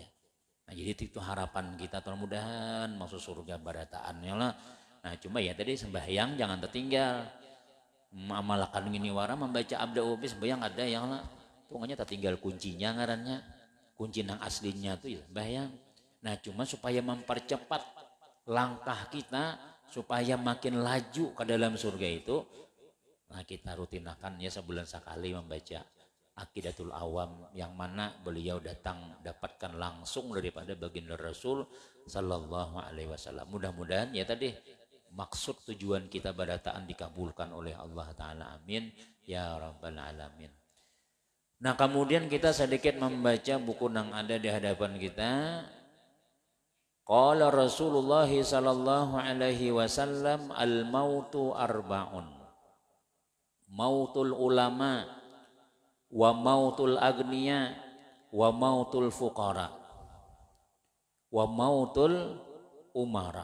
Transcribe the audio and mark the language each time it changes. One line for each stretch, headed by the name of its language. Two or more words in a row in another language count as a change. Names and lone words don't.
Indonesian: Nah jadi itu harapan kita, mudah-mudahan masuk surga barataannya lah. Nah cuma ya tadi sembahyang jangan tertinggal. Amalkan ini wara membaca Abda Ubis, sembahyang ada yang lah. Pokoknya tertinggal kuncinya ngarannya. Kunci nang aslinya tuh ya sembahyang. Nah cuma supaya mempercepat langkah kita, supaya makin laju ke dalam surga itu, nah kita rutinakan ya sebulan sekali membaca Aqidatul Awam, yang mana beliau dapatkan langsung daripada baginda Rasul
Arabic: صلى الله عليه وسلم.
Indonesian: Mudah-mudahan ya tadi maksud tujuan kita barataan dikabulkan oleh Allah Ta'ala.
Arabic: آمين يا رب العالمين.
Indonesian: Nah kemudian kita sedikit membaca buku yang ada di hadapan kita.
Arabic: قال رسول الله صلى الله عليه وسلم، الموت أربعون. موت العلماء، وموت الأغنياء، وموت الفقراء، وموت الأمراء.